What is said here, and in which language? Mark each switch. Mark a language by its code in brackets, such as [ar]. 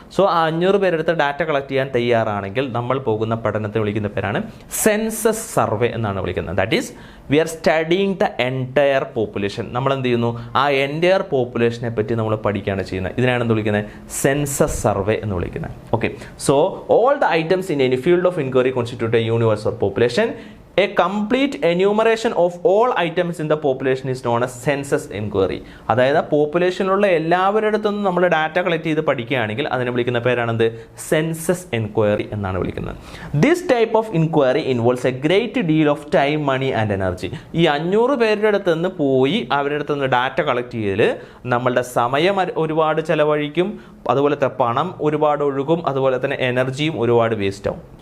[ml] So ആ 500 പേരെടുത്ത് data collect ചെയ്യാൻ തയ്യാറാണെങ്കിൽ നമ്മൾ പോകുന്ന പഠനത്തെ വിളിക്കുന്ന പേരാണ് സെൻസസ് സർവേ എന്നാണ് വിളിക്കുന്നത്. [en] That is we are studying the entire population. [ml] നമ്മൾ എന്ത് ചെയ്യുന്നു, ആ എൻറ്റയർ പോപ്പുലേഷനെ പറ്റി നമ്മൾ പഠിക്കുകയാണ് ചെയ്യുന്നത്. ഇതിനാണ് എന്ത് വിളിക്കുന്നത്, സെൻസസ് സർവേ എന്ന് വിളിക്കുന്നത്. [en] Okay, so all the items in any field of inquiry constitute a universe or population. A complete enumeration of all items in the population is known as census inquiry. [ml] അതായത് പോപ്പുലേഷനിലുള്ള എല്ലാവരിടത്തുനിന്നും നമ്മൾ data collect ചെയ്ത് പഠിക്കുകയാണെങ്കിൽ അതിനെ വിളിക്കുന്ന പേരാണെന്ത്, census enquiry എന്നാണ് വിളിക്കുന്നത്. [en] This type of inquiry involves a great deal of time, money and energy. [ml] ഈ 500 പേരുടെ അടുത്ത് നിന്ന് പോയി അവരുടെ അടുത്ത് നിന്ന് ഡാറ്റ കളക്ട് ചെയ്യൽ നമ്മളുടെ സമയം ഒരുപാട് ചിലവഴിക്കും, അതുപോലെ തന്നെ പണം ഒരുപാട് ഒഴുകും, അതുപോലെ തന്നെ എനർജിയും ഒരുപാട് വേസ്റ്റ് ആവും.